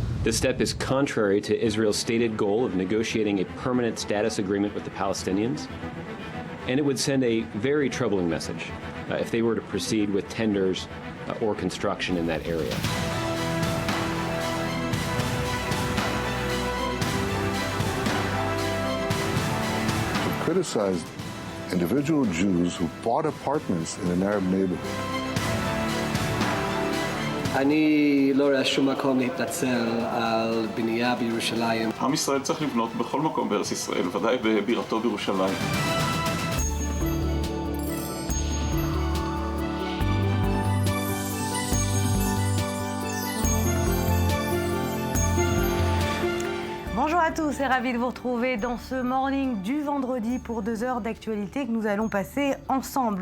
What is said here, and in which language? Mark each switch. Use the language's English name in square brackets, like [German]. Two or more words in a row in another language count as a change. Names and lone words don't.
[English] The step is contrary to Israel's stated goal of negotiating a permanent status agreement with the Palestinians, and it would send a very troubling message if they were to proceed with tenders or construction in that area. Criticized individual Jews who bought apartments in an Arab neighborhood. [Hebrew] אני לא רואה שום מקום להתנצל על בנייה בירושלים. עם ישראל צריך לבנות בכל מקום בארץ ישראל, ודאי בבירתו בירושלים. [French] Bonjour à tous et ravi de vous retrouver dans ce morning du vendredi pour 2 heures d'actualité que nous allons passer ensemble.